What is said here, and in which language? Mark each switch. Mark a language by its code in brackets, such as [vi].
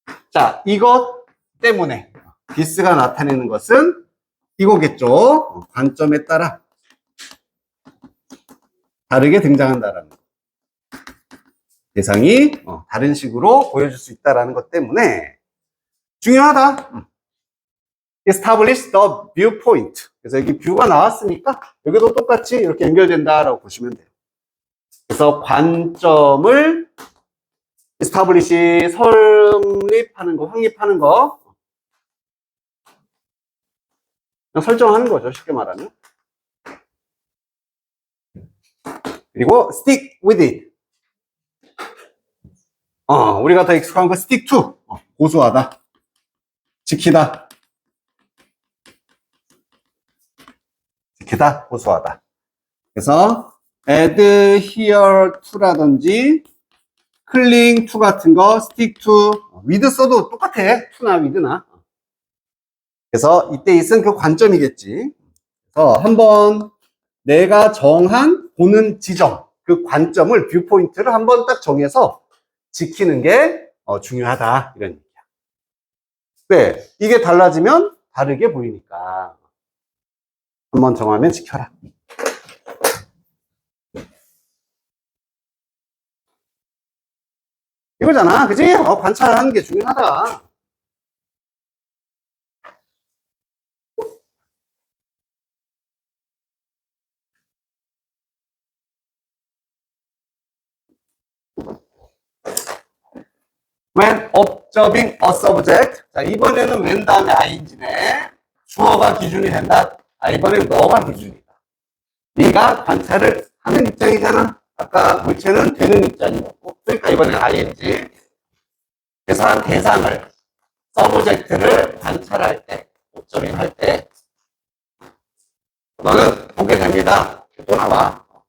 [ko] 자, 이것 때문에 this가 나타내는 것은 이거겠죠. 관점에 따라 다르게 등장한다라는 것. 대상이 다른 식으로 보여줄 수 있다는 것 때문에 중요하다. [en] Establish the viewpoint. [ko] 그래서 여기 뷰가 나왔으니까 여기도 똑같이 이렇게 연결된다라고 보시면 돼요. 그래서 관점을 establish, 설립하는 거, 확립하는 거, 그냥 설정하는 거죠, 쉽게 말하면. 그리고 [en] stick with it. [ko] 우리가 더 익숙한 거 stick to, 고수하다, 지키다, 지키다, 고수하다. 그래서 adhere to라든지 cling to 같은 거 stick to, with 써도 똑같아, to나 with나. 그래서 이때 있은 그 관점이겠지. 그래서 한번 내가 정한 보는 지점, 그 관점을, 뷰포인트를 한번 딱 정해서 지키는 게 중요하다. 이런 얘기야. 왜? 이게 달라지면 다르게 보이니까. 한번 정하면 지켜라. 이거잖아. 그지? 관찰하는 게 중요하다. [en] When observing a subject. [ko] 자, 이번에는 when 다음에 ing네. 주어가 기준이 된다. 이번엔 너가 기준이다. 네가 관찰을 하는 입장이잖아. 아까 물체는 되는 입장이었고. 그러니까 이번엔 ing. 그래서 한 대상을, 서브젝트를 관찰할 때, observing 할 때, 너는 보게 됩니다. 또 나와.